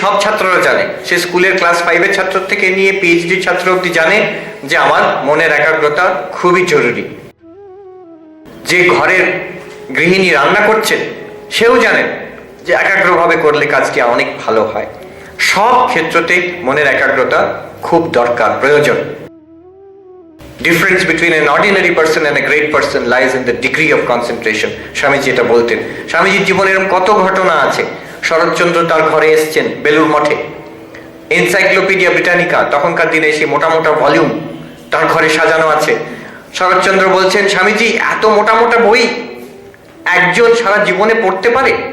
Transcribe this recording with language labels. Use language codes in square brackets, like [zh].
[bn] সব ছাত্ররা জানে, সে স্কুলের ক্লাস 5-এর ছাত্র থেকে নিয়ে PhD ছাত্র অবধি জানে যে আমার মনের একাগ্রতা খুবই জরুরি। যে ঘরের গৃহিণী রান্না করছেন সেও জানেন যে একাগ্রভাবে করলে কাজটি অনেক ভালো হয়। সব ক্ষেত্রতে মনের একাগ্রতা খুব দরকার, প্রয়োজন। [en] Difference between an ordinary person and a great person lies in the degree of concentration. [bn] Swamiji এটা বলতেন। স্বামীজির জীবনে এরকম কত ঘটনা আছে। শরৎচন্দ্র তার ঘরে এসছেন বেলুর মঠে, এনসাইক্লোপিডিয়া ব্রিটানিকা তখনকার দিনে সেই মোটা মোটা ভলিউম তার ঘরে সাজানো আছে। শরৎচন্দ্র বলছেন, স্বামীজি এত মোটা মোটা বই একজন সারা জীবনে পড়তে পারে?